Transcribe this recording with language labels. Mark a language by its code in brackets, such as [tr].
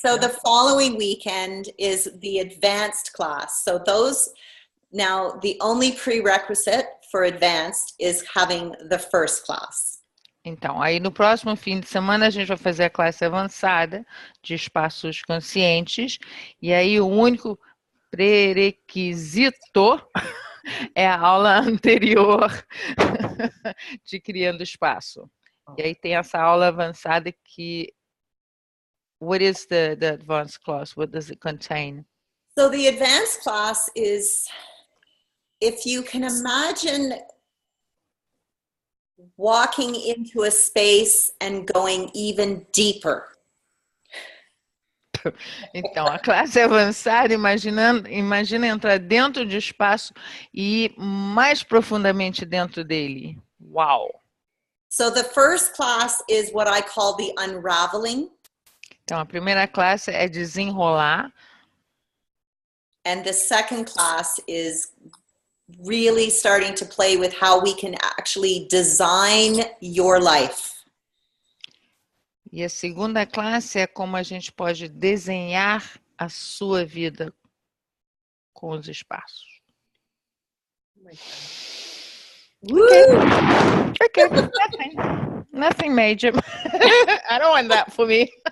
[en] So the following weekend is the advanced class. So now the only prerequisite for advanced is having the first class. [pt] Então, aí no próximo fim de semana a gente vai fazer a classe avançada de espaços conscientes, e aí o único pré-requisito é a aula anterior de Criando Espaço. E aí tem essa aula avançada que... [en] What is the advanced class? What does it contain? So the advanced class is, if you can imagine walking into a space and going even deeper. [pt] Então, a classe avançada, imagina entrar dentro de espaço e ir mais profundamente dentro dele. Uau! [en] So the first class is what I call the unraveling. [pt] Então, a primeira classe é desenrolar. [en] And the second class is really starting to play with how we can actually design your life. [pt] E a segunda classe é como a gente pode desenhar a sua vida com os espaços. [en] Okay. Nothing major. I don't want that for me.